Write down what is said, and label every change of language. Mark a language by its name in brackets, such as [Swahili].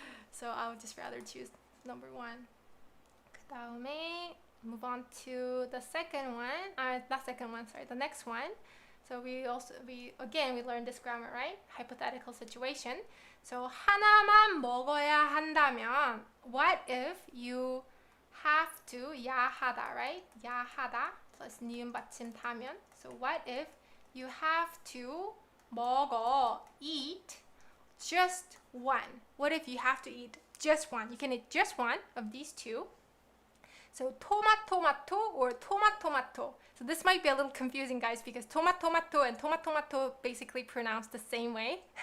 [English] So I would just rather choose number 1. 그다음에 move on to the second one. Not second one, sorry, the next one. So we learned this grammar, right? Hypothetical situation. So [Korean] 하나만 먹어야 한다면, [English] what if you have to, 야하다, right? [Korean] 야하다 plus 니은 받침 타면. [English] So what if you have to 먹어, eat just one? What if you have to eat just one? You can eat just one of these two. So 토마토마토 or 토마토마토. So this might be a little confusing, guys, because 토마토마토 and 토마토마토 basically pronounced the same way.